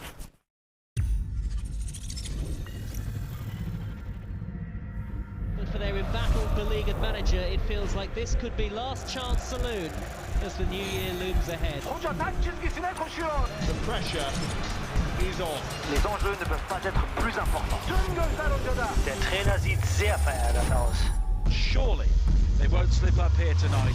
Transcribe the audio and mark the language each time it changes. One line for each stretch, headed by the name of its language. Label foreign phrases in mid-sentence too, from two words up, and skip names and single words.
English: For their embattled beleaguered manager, it feels like this could be last chance saloon as the new year looms ahead. The pressure is on.
French: Les enjeux ne peuvent pas être plus importants.
German: Der Trainer sieht sehr verärgert aus.
English: Surely they won't slip up here tonight.